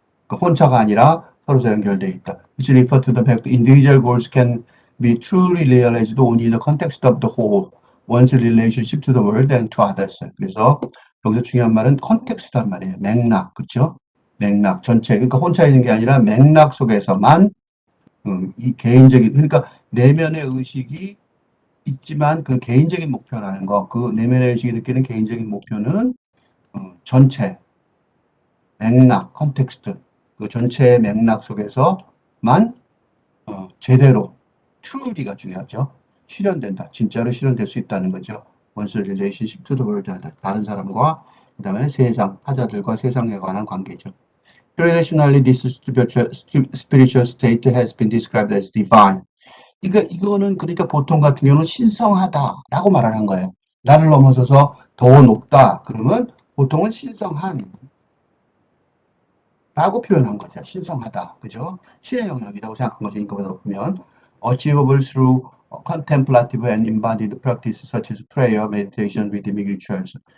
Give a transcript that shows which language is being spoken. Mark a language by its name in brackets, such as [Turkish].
[Korean] 그러니까 혼자가 아니라 서로 연결되어 있다. [English] Which refer to the fact that individual goals can be truly realized only in the context of the whole, one's relationship to the world and to others. [Korean] 그래서 여기서 중요한 말은 컨텍스트란 말이에요. 맥락, 그렇죠? 맥락 전체. 그러니까 혼자 있는 게 아니라 맥락 속에서만 이 개인적인, 그러니까 내면의 의식이 있지만 그 개인적인 목표라는 거, 그 내면의 의식이 느끼는 개인적인 목표는 전체 맥락, 컨텍스트, 그 전체의 맥락 속에서만 제대로 truly가 중요하죠. 실현된다. 진짜로 실현될 수 있다는 거죠. [English] One's relationship to the world, [Korean] 다른 사람과 그 다음에 타자들과 세상에 관한 관계죠. [English] Traditionally, this spiritual state has been described as divine. [Korean] 이거는 그러니까 보통 같은 경우는 신성하다라고 말하는 거예요. 나를 넘어서서 더 높다. 그러면 보통은 신성한 라고 표현한 거죠. 신성하다. 그죠? 신의 영역이라고 생각한 거죠. 이거보다 높으면. [English] Achievable through contemplative and embodied practice such as prayer, meditation, rhythmic rituals.